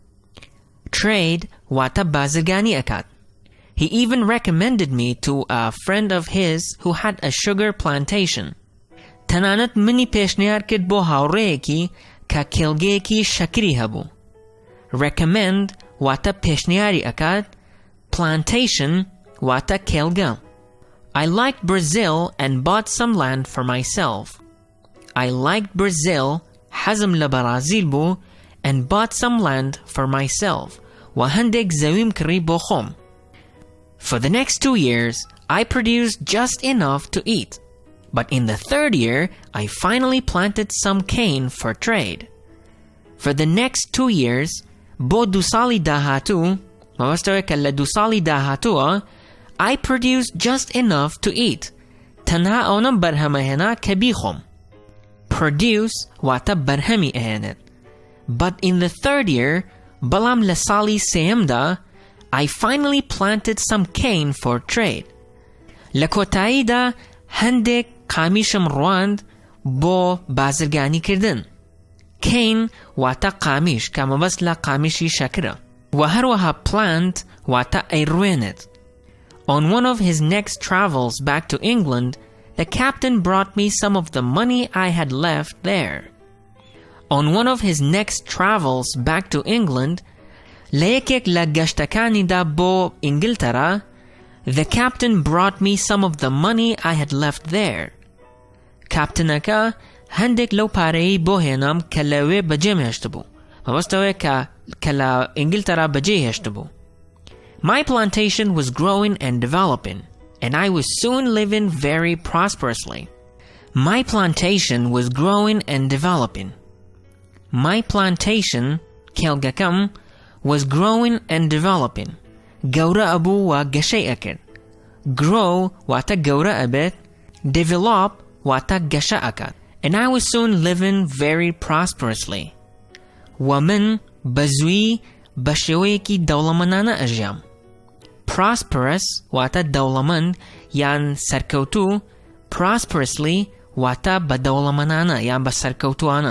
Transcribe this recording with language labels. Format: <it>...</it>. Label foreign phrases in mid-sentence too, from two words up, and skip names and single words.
<ckb>Trade واتە بازرگانی ئەکات.</ckb> <en>He even recommended me to a friend of his who had a sugar plantation.</en> <ckb>تەنانەت منی پێشنیار کرد بۆ هاوڕێیەکی کە کێڵگەیەکی شەکری هەبوو. Recommend واتە پێشنیاری ئەکات. Plantation واتە کێڵگە.</ckb> <en>I liked Brazil and bought some land for myself. I liked Brazil,</en> <ckb>حەزم لە بەرازیل بوو,</ckb> <en>and bought some land for myself.</en> <ckb>و هەندێک زەویم کڕی بۆ خۆم.</ckb> <en>For the next 2 years, I produced just enough to eat. But in the 3rd year, I finally planted some cane for trade. For the next 2 years,</en> <ckb>بۆ 2 ساڵی داهاتوو, مەبەستەوەیە کە لە 2 ساڵی داهاتووە,</ckb> <en>I produced just enough to eat.</en> <ckb>تەنها ئەوەم بەرهەمەهێنا کە بیخۆم. Produce واتە بەرهەمی ئەهێنێت.</ckb> <en>But in the third year,</en> <ckb>بەڵام لە ساڵی سێیەمدا,</ckb> <en>I finally planted some cane for trade.</en> <ckb>لە کۆتاییدا هەندێک قامیشم ڕواند بۆ بازرگانیکردن. Cane واتە قامیش کە مەبەست لە قامیشی شەکرە. و هەروەها plant واتە ئەیڕوێنێت.</ckb> <en>On one of his next travels back to England, the captain brought me some of the money I had left there. On one of his next travels back to England,</en> <ckb>لەیەکێک لە گەشتەکانیدا بۆ ئینگلتەرا,</ckb> <en>the captain brought me some of the money I had left there.</en> <ckb>کاپتنەکە هەندێک لەو پارەیەی بۆ هێنام کە لەوێ بەجێم هێشت بوو. مەبەستەوەیە کە لە ئینگلتەرا بەجێ هێشت بوو.</ckb> <en>My plantation was growing and developing, and I was soon living very prosperously. My plantation was growing and developing. My plantation, کێڵگەکەم, was growing and developing.</en> <ckb>گەورە ئەبوو و گەشەی ئەکرد. Grow واتە گەورە ئەبێت, develop واتە گەشە ئەکات.</ckb> <en>And I was soon living very prosperously.</en> <ckb>و من بەزووی بە شێوەیەکی دەوڵەمەندانە ئەژیام. Prosperous واتە دەوڵەمەند یان سەرکەوتوو, prosperously واتە بە دەوڵەمەندانە یان بە سەرکەوتووانە.</ckb>